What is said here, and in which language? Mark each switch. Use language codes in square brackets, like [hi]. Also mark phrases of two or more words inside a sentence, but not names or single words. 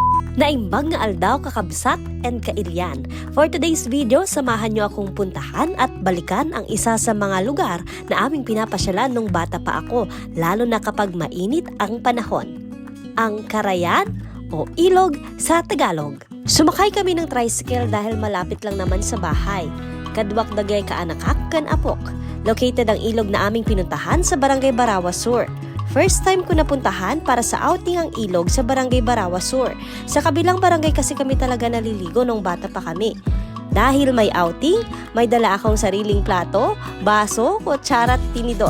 [ilo] Naimbag nga aldaw kakabsat and kailyan. [en] For today's video, [tl] samahan nyo akong puntahan at balikan ang isa sa mga lugar na aming pinapasyalan nung bata pa ako, lalo na kapag mainit ang panahon. Ang Carayan o Ilog sa Tagalog. Sumakay kami ng tricycle dahil malapit lang naman sa bahay. [ilo] Kadwak dagay kaanakak kan apok. [tl] Located ang ilog na aming pinuntahan sa Barangay Barawa Sur. [en] First time [tl] ko napuntahan para sa outing ang ilog sa Barangay Barawa Sur. Sa kabilang barangay kasi kami talaga naliligo nung bata pa kami. Dahil may outing, may dala akong sariling plato, baso, kutsara at tinidor.